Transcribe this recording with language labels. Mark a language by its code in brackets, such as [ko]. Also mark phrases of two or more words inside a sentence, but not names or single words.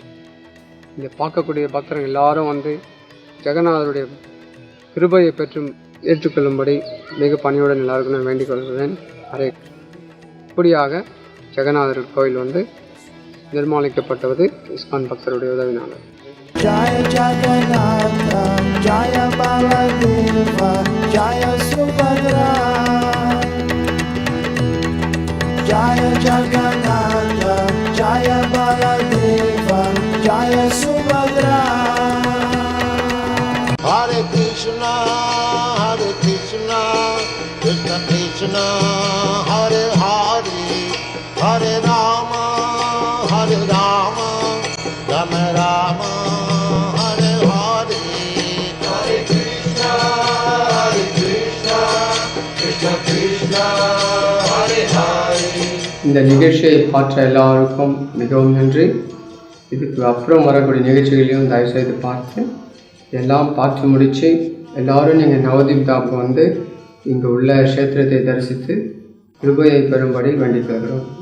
[ta] இதை பார்க்கக்கூடிய பக்தர்கள் எல்லாரும் வந்து ஜெகநாதருடைய கிருபையை பெற்று ஏற்றுக்கொள்ளும்படி மிக பணியுடன் எல்லாருக்கும் நான் வேண்டிக் கொள்கிறேன். ஹரே. இப்படியாக ஜெகநாதர் கோயில் வந்து நிர்மாணிக்கப்பட்டது இஸ்கான் பக்தருடைய உதவினால. [sa] जय जगन्नाथ, जय बलदेव, जय सुभद्रा. जय जगन्नाथ, जय बलदेव, जय सुभद्रा. हरे कृष्ण, कृष्ण कृष्ण, हरे हरे, हरे राम, राम राम, हरे हरे, हरे कृष्ण, कृष्ण कृष्ण, हरे हरे. [ta] இந்த நிகழ்ச்சியை பார்த்த எல்லாருக்கும் மிகவும் நன்றி. இதுக்கு அப்புறம் வரக்கூடிய நிகழ்ச்சிகளையும் தயவுசெய்து பார்த்து எல்லாம் பார்த்து முடித்து எல்லோரும் நீங்கள் நவதீப் தாப்புக்கு வந்து இங்கே உள்ள க்ஷேத்திரத்தை தரிசித்து கிருபையை பெறும்படி வேண்டிக் கொள்கிறோம்.